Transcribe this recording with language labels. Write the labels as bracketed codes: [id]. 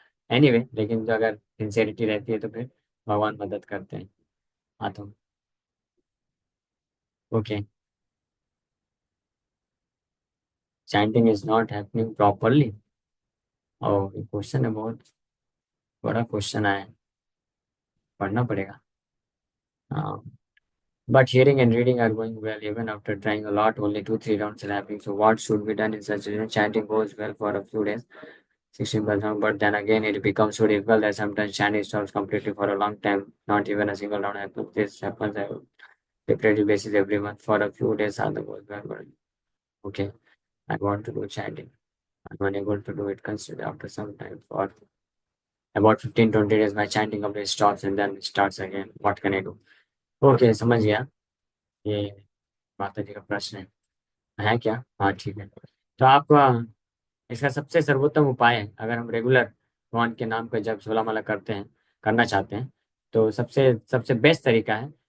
[hi] Anyway लेकिन जो अगर सिंसेरिटी रहती है तो फिर भगवान मदद करते हैं। हाँ तो [en] Okay, chanting is not happening properly. [hi] और ये क्वेश्चन है, बहुत बड़ा क्वेश्चन आया है, पढ़ना पड़ेगा। [en] हाँ, but hearing and reading are going well even after trying a lot. Only 2 3 rounds are happening. So what should be done in such a chanting goes well for a few days, 16%, but then again it becomes so difficult that sometimes chanting stops completely for a long time. Not even a single round happens. This happens on a repetitive basis every month for a few days. Sadhana goes well, but okay, I want to do chanting. I'm unable to do it consistently after some time. For about 15 20 days, my chanting completely stops and then it starts again. What can I do? [hi] Okay, समझ गया। ये माता जी का प्रश्न है क्या? हाँ ठीक है। तो आप इसका सबसे सर्वोत्तम उपाय है, अगर हम रेगुलर भगवान के नाम का जब 16 माला करते हैं, करना चाहते हैं, तो सबसे सबसे बेस्ट तरीका है